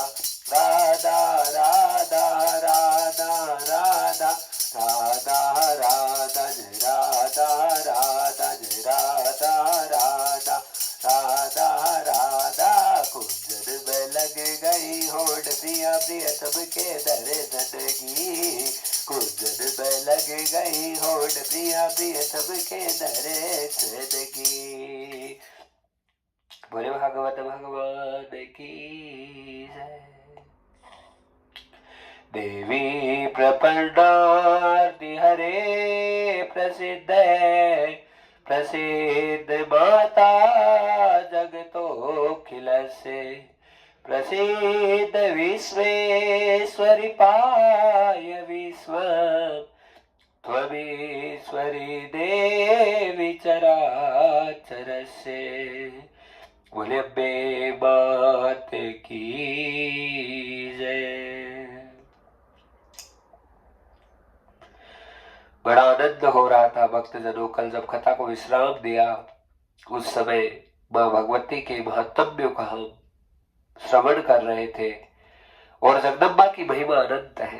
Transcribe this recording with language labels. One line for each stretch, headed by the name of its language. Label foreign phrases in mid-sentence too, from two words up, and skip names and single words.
Hindi: राधा राधा राधा राधा राधा राधा जय राधा राधा जय राधा राधा राधा राधा कुंजन में लग गई होड़ प्रिया, प्रिय तब के दर्शन की, कुंजन में लग गई होड़ प्रिया, प्रिय तब के दर्शन की। बोले भागवत भगवान की जय।
Sanskrit: देवी प्रपन्नार्ति हरे प्रसिद्ध प्रसिद्ध माता जगतोखिलस्य, प्रसिद्ध विश्वेश्वरी पाय विश्व, त्वमीश्वरी देवी चराचरस्य।
Hindi: बोले अम्बे मात की जय। बड़ा आनंद हो रहा था भक्तजनों। कल जब कथा को विश्राम दिया उस समय माँ भगवती के महात्म्यों का हम श्रवण कर रहे थे, और जगदम्बा की महिमा अनंत है।